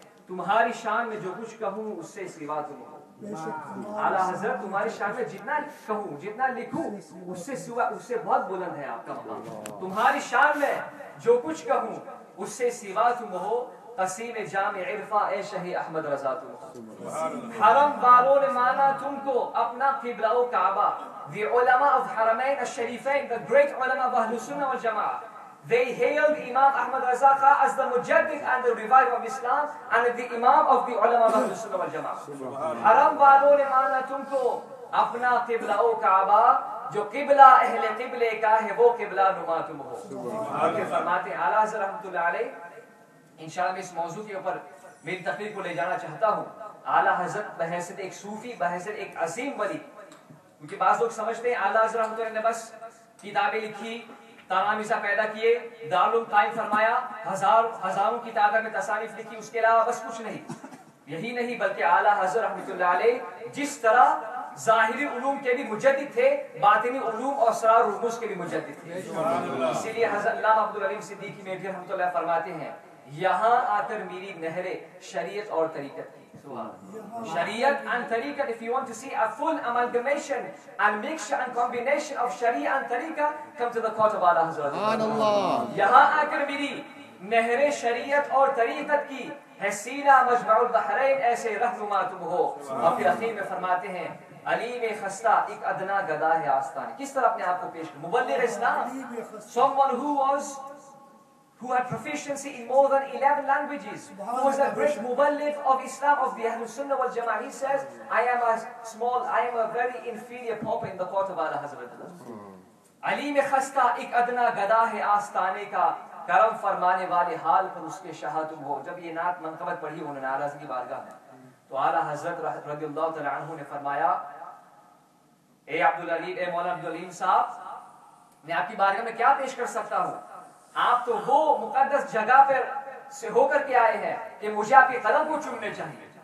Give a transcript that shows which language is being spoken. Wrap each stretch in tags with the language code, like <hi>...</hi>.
<ur>تمہاری شان میں جو کچھ کہوں اس سے سوا تم ہو. اعلیٰ حضرت تمہاری شان میں جتنا کہوں جتنا لکھوں اس سے سوا, اس سے بہت بلند ہے آپ کا مقام. تمہاری شان میں جو کچھ کہوں اس سے سوا تم ہو. قسیم جامع عرفہ اے شہی احمد رضا تم ہو. حرم والوں نے مانا تم کو اپنا قبلہ و کعبہ.</ur> <en>The ulama of Haramain al-Sharifain, the great ulama of Ahlus Sunnah wal Jama'ah, they hailed Imam Ahmad Raza Khan as the mujaddid and the reviver of Islam and the imam of the ulama of Ahlus Sunnah wal Jama'ah.</en> <ur>حرم والوں نے مانا تم کو اپنا قبلہ و کعبہ, جو قبلہ اہل قبلے کا ہے وہ قبلہ نما تم ہو. اور پھر فرماتے ہیں اعلیٰ حضرت رحمۃ اللہ علیہ, انشاءاللہ میں اس موضوع کے اوپر میری تقریر کو لے جانا چاہتا ہوں. اعلیٰ حضرت بحیثیت ایک صوفی, بحیثیت ایک عظیم ولی, کیونکہ بعض لوگ سمجھتے ہیں اعلیٰ حضرت رحمۃ اللہ نے بس کتابیں لکھی, تلامذہ پیدا کیے, دارالعلوم قائم فرمایا, ہزاروں کی تعداد میں تصانیف لکھی, اس کے علاوہ بس کچھ نہیں. یہی نہیں بلکہ اعلیٰ حضرت رحمۃ اللہ علیہ جس طرح ظاہری علوم کے بھی مجدد تھے, باطنی علوم اور اسرار رموز کے بھی مجدد تھے. اسی لیے حضرت علامہ عبدالعلیم صدیقی میرٹھی رحمۃ اللہ فرماتے ہیں یہاں آ کر میری نہر شریعت اور طریقت کی.</ur> <en>Shariat and tariqat, if you want to see a full amalgamation and mixture and combination of Sharia and tariqat, come to the court of A'la Hazrat.</en> <ur>یہاں آ کر میری نہر شریعت اور طریقت کی ہے سینہ مجمع البحرین ایسے رہنما تم ہو. اور پھر اخیر میں فرماتے ہیں علیم خستہ ایک ادنا گدا ہے آستان. کس طرح اپنے آپ کو پیش کر مبلغ اسلام,</ur> <en>someone who had proficiency in more than 11 languages, who was a great muballigh of Islam, of the Ahlus Sunnah wal Jama'ah. He says, I am a very inferior pauper in the court of A'la Hazrat.</en> <ur>علیم خستہ ایک ادنا گدا ہے آستانے کا, کرم فرمانے والے حال پر اس کے شاہ تم ہو. جب یہ نعت منقبت پڑھی انہوں نے اعلیٰ حضرت کی بارگاہ میں, تو اعلیٰ حضرت رضی اللہ تعالیٰ عنہ نے فرمایا, اے عبدالعلیم, اے مولانا عبدالعلیم صاحب, میں آپ کی بارگاہ میں کیا پیش کر سکتا ہوں؟ آپ تو وہ مقدس جگہ پر سے ہو کر کے آئے ہیں کہ مجھے آپ کے قدم کو چومنے چاہیے.</ur>